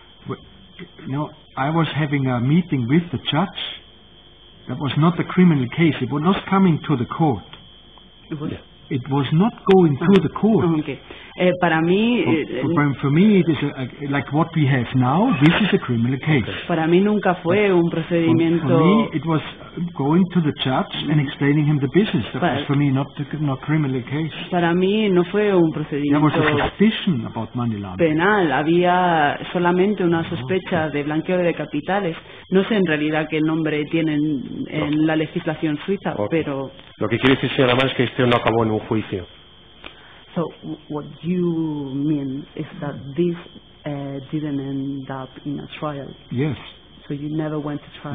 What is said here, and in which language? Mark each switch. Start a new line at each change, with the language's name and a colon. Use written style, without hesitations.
English: But, I was having a meeting with the judge. That was not a criminal case. It was not coming to the court. It was not going to the court.
Spanish: Okay. Para mí,
English: for me, it is like what we have now. This is a criminal case.
Spanish: Para mí nunca fue un procedimiento.
English: For me, it was going to the judge and explaining him the business. That was for me not criminal case.
Spanish: Para mí no fue un procedimiento.
English: There was a suspicion about money laundering.
Spanish: Penal. Había solamente una sospecha de blanqueo de capitales. No sé en realidad qué nombre tienen en la legislación suiza, pero. Lo que quiere decir, señora Mann, es que esto no acabó en un juicio.
English: So what you mean is that this didn't end up in a trial. Yes. So you never went to trial.